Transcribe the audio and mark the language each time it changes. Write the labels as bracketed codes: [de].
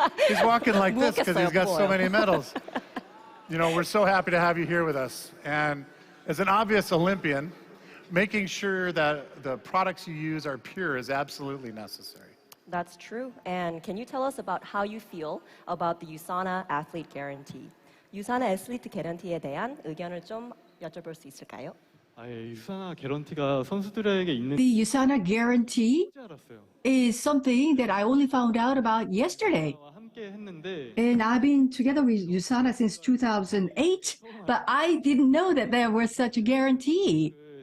[en] He's walking like this because he's got so many medals. We're so happy to have you here with us. And as an obvious Olympian, making sure that the products you use are pure is absolutely necessary. That's true. And can you tell us about how you feel about the USANA Athlete Guarantee? [ko] USANA Athlete Guarantee에 대한 의견을 좀 여쭤볼 수 있을까요? USANA 개런티가 선수들에게 있는 [en] The USANA guarantee [ko] 알았어요. [en] is something that I only found out about yesterday. And I've been together with USANA since 2008, but I didn't know that there was such a guarantee.